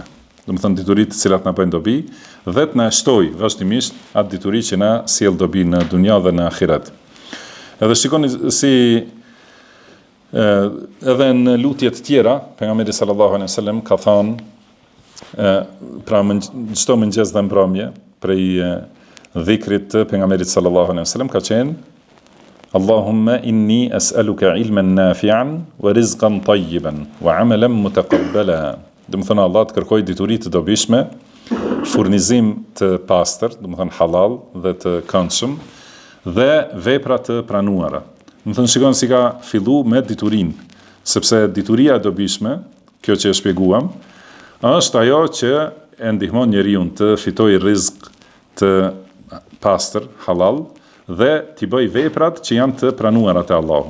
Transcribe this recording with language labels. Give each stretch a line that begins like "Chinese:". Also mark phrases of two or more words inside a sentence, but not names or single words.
Albanian: Do të thënë dituri të cilat na bëjnë dobi dhe të na shtoj vazhdimisht atë dituri që na sjell dobi në dunja dhe në ahiret. Edhe shikoni si edhe në lutjet tjera, pejgamberi
Arabic: صلى الله عليه وسلم
Albanian: ka thënë pra çdo mëngjes dhe mbrëmje prej dhikrit të pejgamberit
Arabic: صلى الله عليه وسلم
Albanian: ka qenë
Arabic: اللهم إني أسألك علما نافعا ورزقا طيبا وعملا متقبلا.
Albanian: Do të thonë Allah të kërkoj dituri të dobishme, furnizim të pastër, do të thonë halal dhe të këndshëm dhe vepra të pranuara. Do të thonë shikon si ka fillu me diturinë, sepse dituria e dobishme, kjo që e shpjeguam, është ajo që e ndihmon njeriu të fitojë rizq të pastër, halal, dhe t'i bëj veprat që janë të pranuara te Allahu.